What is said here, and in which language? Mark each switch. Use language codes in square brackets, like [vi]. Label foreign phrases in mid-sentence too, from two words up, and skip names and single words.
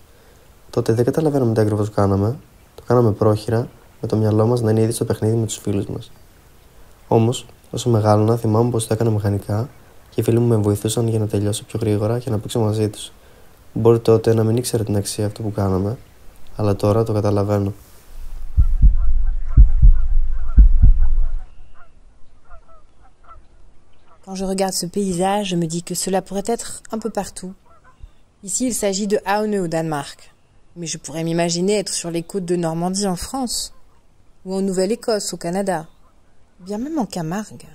[el] Τότε δεν καταλαβαίναμε τι ακριβώς κάναμε, το κάναμε πρόχειρα, με το μυαλό μας να είναι ήδη στο παιχνίδι με τους φίλους μας. Όμως, όσο μεγάλωνα, θυμάμαι πως το έκανα μηχανικά και οι φίλοι μου με βοηθούσαν για να τελειώσω πιο γρήγορα και να παίξω μαζί τους. Μπορεί τότε να μην ήξερα την αξία αυτού που κάναμε, αλλά τώρα το καταλαβαίνω. [fr] Quand je regarde ce paysage, je me dis que cela pourrait être un peu partout. Ici, il s'agit de Aonø au Danemark. Mais je pourrais m'imaginer être sur les côtes de Normandie en France, ou en Nouvelle-Écosse au Canada, bien même en Camargue.